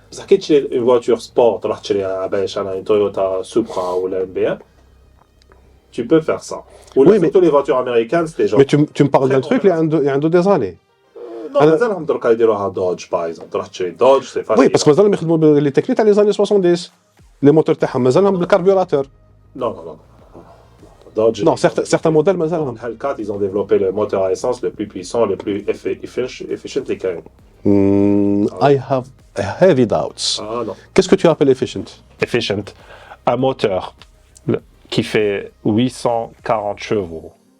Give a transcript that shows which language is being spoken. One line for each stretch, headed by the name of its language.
Arabic: بصح كي تشري
French: une voiture sport
Arabic: تروح تشريها باش انا
French: une Toyota Supra
Arabic: ولا
French: une BMW, tu peux faire ça. Ou surtout les voitures américaines, c'était genre. Mais tu me parles d'un truc, il y a des années. Non,
Arabic: مازالهم دركا يديروها
French: Dodge par exemple.
Arabic: تروح تشري
French: Dodge, c'est facile. Oui, parce que
Arabic: مازالهم يخدموا
French: les techniques
Arabic: تاع
French: les années 70. Les moteurs
Arabic: تاعهم مازالهم بالكاربيوراتور.
French: Non. Dodge, non, certains modèles, mais Hellcat, ils ont développé le moteur à essence le plus puissant, le plus efficient des cas.
English: I have heavy doubts.
French: Ah non. Qu'est-ce que tu appelles efficient? Efficient, un moteur qui fait 840 chevaux.